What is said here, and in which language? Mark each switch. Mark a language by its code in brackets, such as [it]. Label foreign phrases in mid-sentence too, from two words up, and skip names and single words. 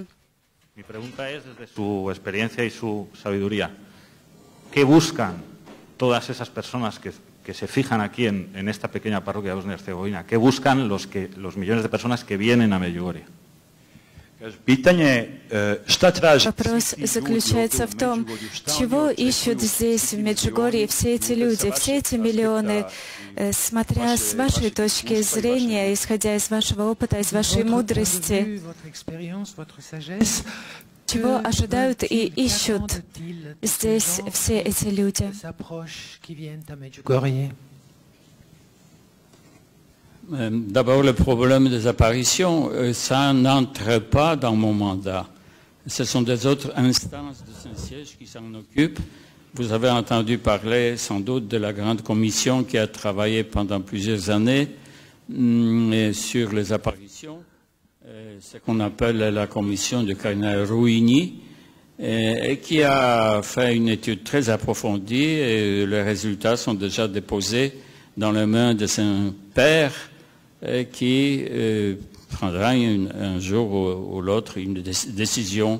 [es] Mi pregunta es, desde su experiencia y su sabiduría, ¿qué buscan todas esas personas que se fijan aquí en esta pequeña parroquia de Bosnia-Herzegovina? ¿Qué buscan los millones de personas que vienen a Medjugorje? [ru] Вопрос заключается в том, чего ищут здесь, в Меджугорье, все эти люди, все эти миллионы, смотря с вашей точки зрения, исходя из вашего опыта, из вашей мудрости, чего ожидают и ищут здесь все эти люди? [fr] D'abord, le problème des apparitions, ça n'entre pas dans mon mandat. Ce sont des autres instances de Saint-Siège qui s'en occupent. Vous avez entendu parler sans doute de la grande commission qui a travaillé pendant plusieurs années sur les apparitions, ce qu'on appelle la commission du cardinal Ruini, et qui a fait une étude très approfondie, et les résultats sont déjà déposés dans les mains de Saint-Père, qui prendra un jour ou l'autre une décision.